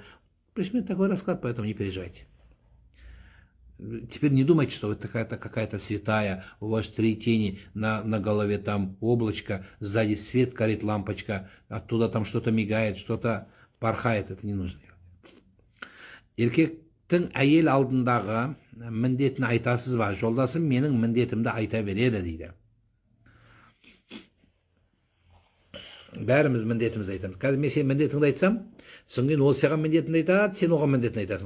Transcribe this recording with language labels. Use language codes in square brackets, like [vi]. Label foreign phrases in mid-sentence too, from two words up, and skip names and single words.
[ru] Примерно такой расклад, поэтому не переживайте. Теперь не думайте, что вы какая-то святая, у вас 3 тени, на голове там облачко, сзади свет горит, лампочка, оттуда там что-то мигает, что-то порхает. Это не нужно делать. [kk] Еркектің әйел алдындағы міндетін айтасыз ба? Жолдасым менің міндетімді айта береді дейді. Бәріміз міндетімізді айтамыз. Қазір мен сен міндетіңді айтсам, содан кейін ол саған міндетіңді айтады, сен оған міндетін айтасың.